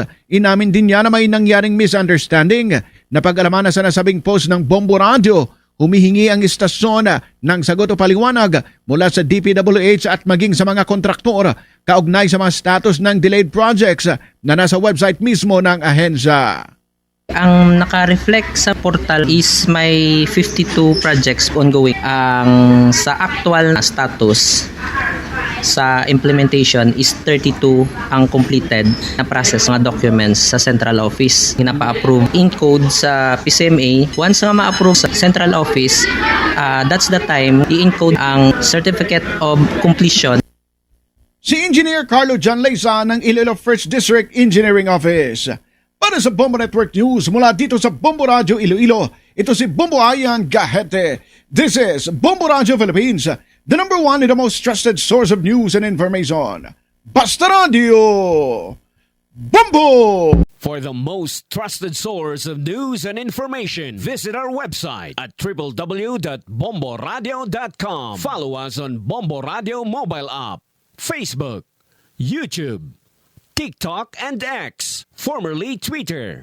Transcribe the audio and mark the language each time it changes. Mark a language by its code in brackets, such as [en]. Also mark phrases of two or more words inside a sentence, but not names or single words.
[tl] Inamin din niya na may nangyaring misunderstanding. Napag-alaman na sa nasabing post ng Bombo Radio, humihingi ang istasyon ng sagot o paliwanag mula sa DPWH at maging sa mga kontraktor kaugnay sa mga status ng [en] delayed projects [tl] na nasa website mismo ng ahensya. Ang naka-reflect sa portal is may 52 [en] projects ongoing. [tl] Ang sa actual na status sa implementation is 32 ang completed na process mga documents sa [en] central office. [hil] Hinapa-approve in code sa PCMA. Once nga ma-approve sa [en] central office, that's the time i-encode ang certificate of completion. [tl] Si Engineer Carlo John Leyza ng Iloilo 1st District Engineering Office. Para sa Bombo Network News mula dito sa Bombo Radio Iloilo, ito si Bombo Ayan Gahete. [en] This is Bombo Radio Philippines, the number one and the most trusted source of news and information. Basta Radio! Bombo! For the most trusted source of news and information, visit our website at www.bomboradio.com. Follow us on Bombo Radio mobile app, Facebook, YouTube, TikTok and X, formerly Twitter.